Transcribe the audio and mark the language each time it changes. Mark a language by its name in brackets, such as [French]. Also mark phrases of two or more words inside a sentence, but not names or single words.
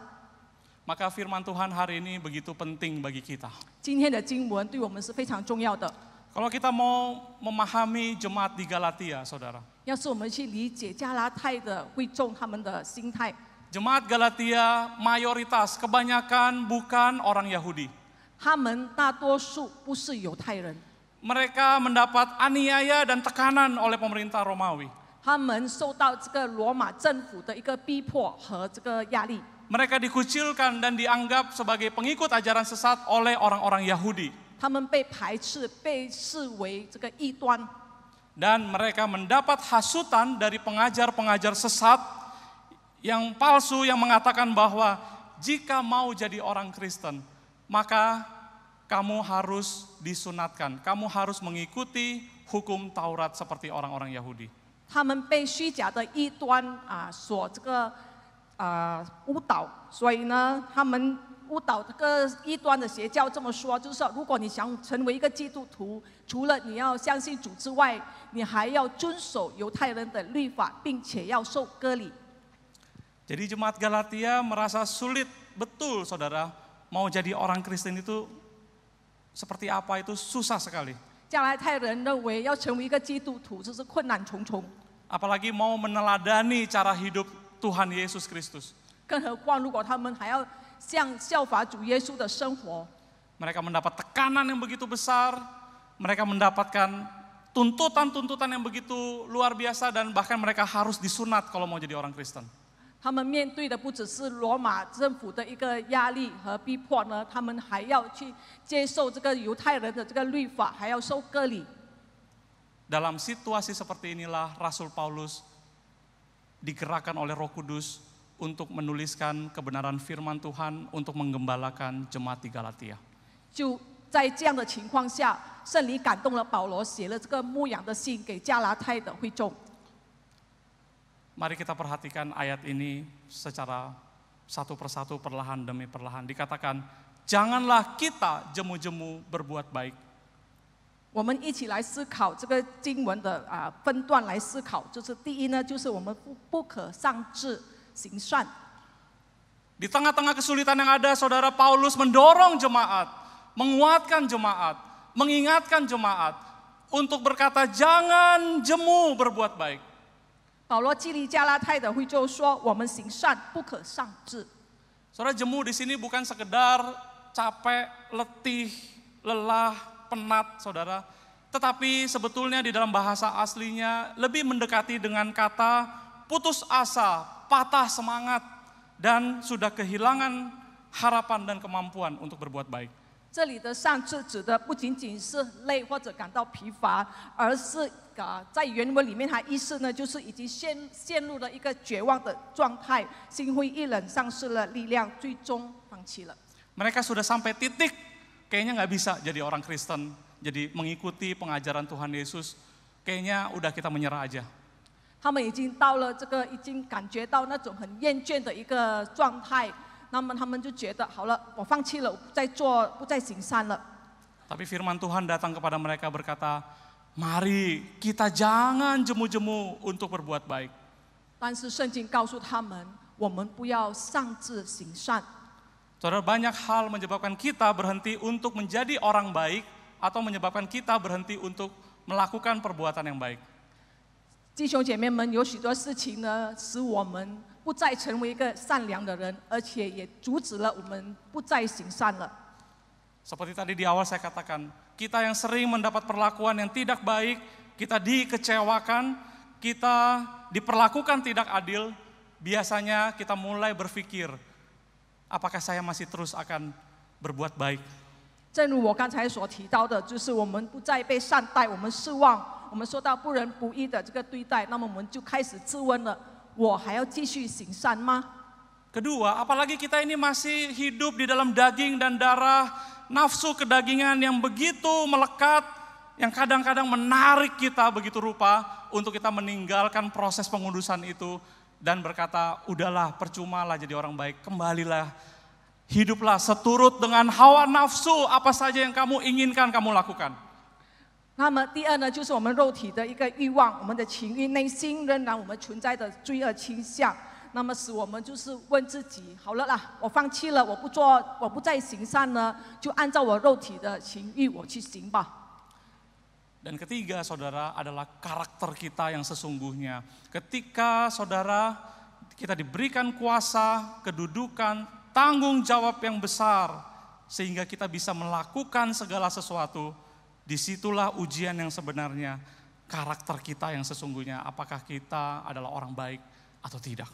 [Indonesian] Maka firman Tuhan hari ini begitu penting bagi kita. [Chinese] 今天的经文对我们是非常重要的。 [Indonesian] Kalau kita mau memahami jemaat di Galatia, saudara. [Chinese] 要是我们去理解加拉太的会众他们的心态， [Indonesian] Jemaat Galatia mayoritas kebanyakan bukan orang Yahudi. [Chinese] 他们大多数不是犹太人， [Indonesian] Mereka mendapat aniaya dan tekanan oleh pemerintah Romawi. [Chinese] 他们受到这个罗马政府的一个逼迫和这个压力， [Indonesian] Mereka dikucilkan dan dianggap sebagai pengikut ajaran sesat oleh orang-orang Yahudi. [Chinese] 他们被排斥，被视为这个异端， [Indonesian] Dan mereka mendapat hasutan dari pengajar-pengajar sesat yang palsu yang mengatakan bahwa jika mau jadi orang Kristen, maka kamu harus disunatkan, kamu harus mengikuti hukum Taurat seperti orang-orang Yahudi. [Chinese] 他们被虚假的异端所这个误导，所以呢，他们误导这个异端的邪教这么说，就是说，如果你想成为一个基督徒，除了你要相信主之外，你还要遵守犹太人的律法，并且要受割礼。 [Indonesian] Jadi jemaat Galatia merasa sulit betul, saudara, mau jadi orang Kristen itu seperti apa, itu susah sekali. [Chinese] 加拉太人认为要成为一个基督徒，这是困难重重。 [Indonesian] Apalagi mau meneladani cara hidup Tuhan Yesus Kristus. [Chinese] 更何况，如果他们还要效法主耶稣的生活， [Indonesian] Mereka mendapat tekanan yang begitu besar, mereka mendapatkan tuntutan-tuntutan yang begitu luar biasa dan bahkan mereka harus disunat kalau mau jadi orang Kristen. [Chinese] 他们面对的不只是罗马政府的一个压力和逼迫呢，他们还要去接受这个犹太人的这个律法，还要受割礼。 [Indonesian] Dalam situasi seperti inilah Rasul Paulus digerakkan oleh Roh Kudus untuk menuliskan kebenaran firman Tuhan untuk menggembalakan jemaat di Galatia. [Chinese] 就在这样的情况下，圣灵感动了保罗，写了这个牧养的信给加拉太的会众。 [Indonesian] Mari kita perhatikan ayat ini secara satu persatu perlahan demi perlahan. Dikatakan, janganlah kita jemu-jemu berbuat baik. [Chinese] 我们一起来思考这个经文的分段来思考，就是第一呢，就是我们不可丧志行善。 [Indonesian] Di tengah-tengah kesulitan yang ada, saudara, Paulus mendorong jemaat, menguatkan jemaat, mengingatkan jemaat untuk berkata jangan jemu berbuat baik. [Chinese] 保罗激励加拉太的会就说：“我们行善不可丧志。” [Indonesian] Saudara, jemu di sini bukan sekedar capek, letih, lelah, penat, saudara. Tetapi sebetulnya di dalam bahasa aslinya lebih mendekati dengan kata putus asa, patah semangat, dan sudah kehilangan harapan dan kemampuan untuk berbuat baik. [Chinese] 这里的丧志指的不仅仅是累或者感到疲乏，而是在原文里面，它意思呢就是已经陷入了一个绝望的状态，心灰意冷，丧失了力量，最终放弃了。 [Indonesian] Mereka sudah sampai titik, kayaknya nggak bisa jadi orang Kristen, jadi mengikuti pengajaran Tuhan Yesus, kayaknya udah kita menyerah aja. [Chinese] 他们已经到了这个已经感觉到那种很厌倦的一个状态，那么他们就觉得好了，我放弃了，我不再行善了。 [Indonesian] Tapi firman Tuhan datang kepada mereka berkata, mari kita jangan jemu-jemu untuk berbuat baik. [Chinese] 但是圣经告诉他们，我们不要丧志行善。 [Indonesian] Saudara, banyak hal menyebabkan kita berhenti untuk menjadi orang baik atau menyebabkan kita berhenti untuk melakukan perbuatan yang baik. [Chinese] 弟兄姐妹们，有许多事情呢，使我们不再成为一个善良的人，而且也阻止了我们不再行善了。 [Indonesian] Seperti tadi di awal saya katakan, kita yang sering mendapat perlakuan yang tidak baik, kita dikecewakan, kita diperlakukan tidak adil, biasanya kita mulai berpikir, apakah saya masih terus akan berbuat baik? [Chinese] 正如我刚才所提到的，就是我们不再被善待，我们失望，我们受到不仁不义的这个对待，那么我们就开始自问了：我还要继续行善吗？ [Indonesian] Kedua, apalagi kita ini masih hidup di dalam daging dan darah, nafsu kedagingan yang begitu melekat, yang kadang-kadang menarik kita begitu rupa untuk kita meninggalkan proses pengudusan itu dan berkata, udahlah percumalah jadi orang baik, kembalilah, hiduplah seturut dengan hawa nafsu, apa saja yang kamu inginkan kamu lakukan. [Chinese] 那么第二呢，就是我们肉体的一个欲望，我们的情欲，内心仍然我们存在的罪恶倾向。那么使我们就是问自己，好了啦，我放弃了，我不再行善呢，就按照我肉体的情欲我去行吧。 [Indonesian] Dan ketiga, saudara, adalah karakter kita yang sesungguhnya. Ketika saudara kita diberikan kuasa, kedudukan, tanggung jawab yang besar, sehingga kita bisa melakukan segala sesuatu, disitulah ujian yang sebenarnya, karakter kita yang sesungguhnya, apakah kita adalah orang baik atau tidak.